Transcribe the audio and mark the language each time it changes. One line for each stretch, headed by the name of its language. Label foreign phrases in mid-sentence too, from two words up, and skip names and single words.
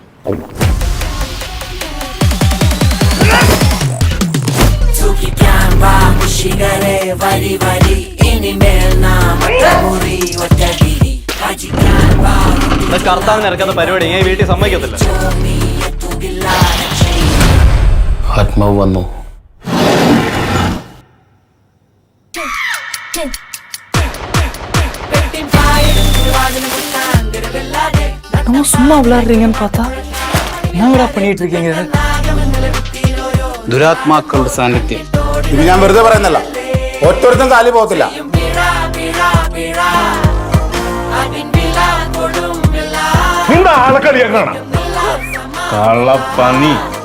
Malayalam: കർത്താവിന് ഇറക്കുന്ന പരിപാടി ഞാൻ വീട്ടിൽ സമ്മതിക്കത്തില്ല. ആത്മാവ് വന്നു.
Tamil: நம்ம சும்மா விளையாடுறீங்கன்னு பார்த்தா என்னடா பண்ணிட்டு இருக்கீங்க?
Malayalam: ദുരാത്മാക്കളുടെ സാന്നിധ്യം. ഇത് ഞാൻ വെറുതെ പറയുന്നല്ല, ഒറ്റൊരുത്തും കാലി പോകത്തില്ല. നിന്റെ ആളക്കളിയാണ് കള്ളപ്പന്നി.